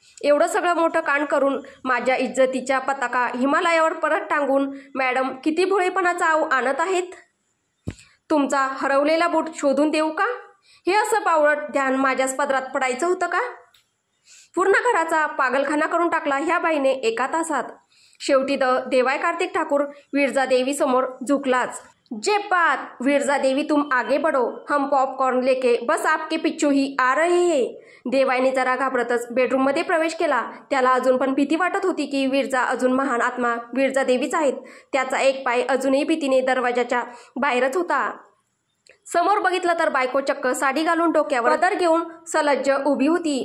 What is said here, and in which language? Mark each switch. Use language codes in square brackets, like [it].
[mr] एवढं सगळं मोठं कांड करून माझ्या इज्जतीच्या पताका हिमालयावर परत टांगून मॅडम किती भोळेपणाचा आव आणत आहेत. तुमचा हरवलेला बूट शोधून देऊ का? हे असं बावळट ध्यान माझ्याच पदरात पडायचं होतं का? पूर्ण घराचा पागलखाना करून टाकला ह्या बाईने एका तासात. शेवटी देवाय कार्तिक ठाकूर विरजा देवी समोर झुकलाच. [hi] जे बात, विरजा देवी तुम आगे बढ़ो, हम पॉपकॉर्न लेके बस आपके पिच्छू ही आ रहे हैं. [mr] देवायने जरा घाबरतच बेडरूममध्ये प्रवेश केला. त्याला अजून पण भीती वाटत होती की विरजा अजून महान आत्मा विरजा देवीच आहेत. त्याचा एक पाय अजूनही भीतीने दरवाजाच्या बाहेरच होता. समोर बघितलं तर बायको चक्क साडी घालून डोक्यावर पदर घेऊन सलज्ज उभी होती.